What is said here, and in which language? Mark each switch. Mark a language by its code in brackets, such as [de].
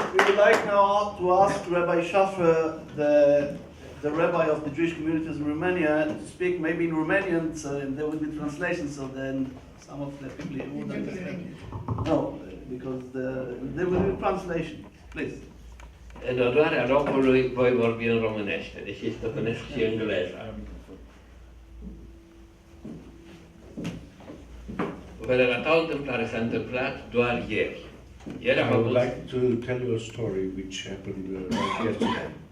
[en] We would like now to ask Rabbi Schaffer, the rabbi of the Jewish communities in Romania, to speak maybe in Romanian, so there will be translation, so then some of the people here would understand. No, because there will be translation. Please. [ro] În onoarea locului voi vorbi în românește, deși stăpânesc și engleza. Vă relata o întâmplare, s-a întâmplat doar ieri. [en] I would like to tell you a story which happened yesterday.